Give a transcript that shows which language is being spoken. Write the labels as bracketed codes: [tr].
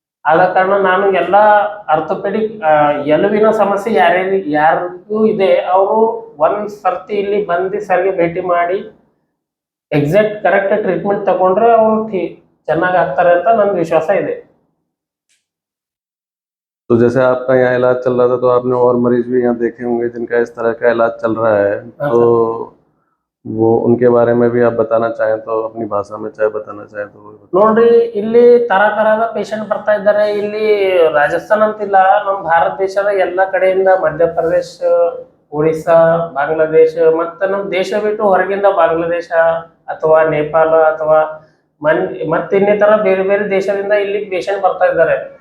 [kn] ಆದ ಕಾರಣ ನಾನು ಎಲ್ಲ ಆರ್ಥೋಪೆಡಿಕ್ ಎಲುವಿನ ಸಮಸ್ಯೆ ಯಾರಿಗೂ ಇದೆ ಅವರು ಒಂದ್ ಸರ್ತಿ ಇಲ್ಲಿ ಬಂದು ಸರ್ಗೆ ಭೇಟಿ ಮಾಡಿ ಎಕ್ಸಾಕ್ಟ್ ಕರೆಕ್ಟ್ ಟ್ರೀಟ್ಮೆಂಟ್ ತಗೊಂಡ್ರೆ ಅವರು ಚೆನ್ನಾಗಿ ಆಗ್ತಾರೆ ಅಂತ ನನ್ನ ವಿಶ್ವಾಸ ಇದೆ. [hi] तो जैसे आपका यहाँ इलाज चल रहा था तो आपने और मरीज भी यहाँ देखे होंगे जिनका इस तरह का इलाज चल रहा है, हाँ तो सर। वो उनके बारे में भी आप बताना चाहें तो अपनी भाषा में चाहे बताना चाहें तो वो बताएं। [kn] ನೋಡ್ರಿ, ಇಲ್ಲಿ ತರತರದ ಪೇಷಂಟ್ ಬರ್ತಾ ಇದ್ದಾರೆ. ಇಲ್ಲಿ ರಾಜಸ್ಥಾನ್ ಅಂತಿಲ್ಲ, ನಮ್ಮ ಭಾರತ ದೇಶದ ಎಲ್ಲ ಕಡೆಯಿಂದ, ಮಧ್ಯಪ್ರದೇಶ, ಒರಿಸ್ಸಾ, ಬಾಂಗ್ಲಾದೇಶ, ಮತ್ತೆ ನಮ್ಮ ದೇಶ ಬಿಟ್ಟು ಹೊರಗಿಂದ ಬಾಂಗ್ಲಾದೇಶ ಅಥವಾ ನೇಪಾಳ ಅಥವಾ ಮತ್ತೆ ಇನ್ನಿತರ ಬೇರೆ ಬೇರೆ ದೇಶದಿಂದ ಇಲ್ಲಿ ಪೇಷಂಟ್ ಬರ್ತಾ ಇದ್ದಾರೆ.